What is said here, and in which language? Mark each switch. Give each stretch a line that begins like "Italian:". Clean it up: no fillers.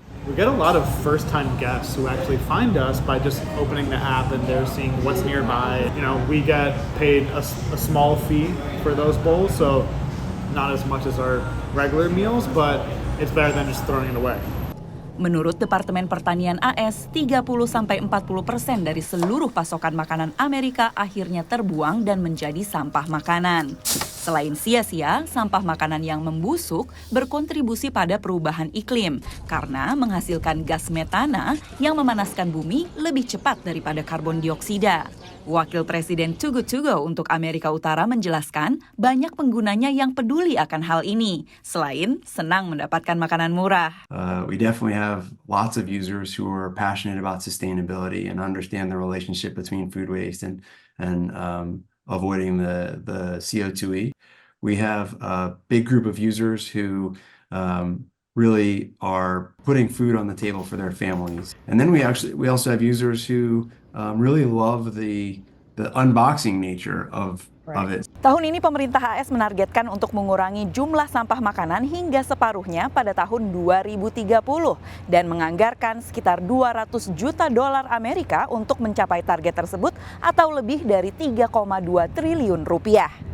English: We get a lot of first-time guests who actually find us by just opening the app and they're seeing what's nearby. You know, we get paid a small fee for those bowls, so not as much as our regular meals, but it's better than just throwing it away.
Indonesian: Menurut Departemen Pertanian AS, 30-40% dari seluruh pasokan makanan Amerika akhirnya terbuang dan menjadi sampah makanan. Selain sia-sia, sampah makanan yang membusuk berkontribusi pada perubahan iklim karena menghasilkan gas metana yang memanaskan bumi lebih cepat daripada karbon dioksida. Wakil Presiden Too Good To Go untuk Amerika Utara menjelaskan banyak penggunanya yang peduli akan hal ini, selain senang mendapatkan makanan murah.
English: We definitely have lots of users who are passionate about sustainability and understand the relationship between food waste and avoiding the CO2e. We have a big group of users who really are putting food on the table for their families. And then we also have users who really love the unboxing nature of it.
Indonesian: Tahun ini pemerintah AS menargetkan untuk mengurangi jumlah sampah makanan hingga separuhnya pada tahun 2030 dan menganggarkan sekitar 200 juta dolar Amerika untuk mencapai target tersebut atau lebih dari 3,2 triliun rupiah.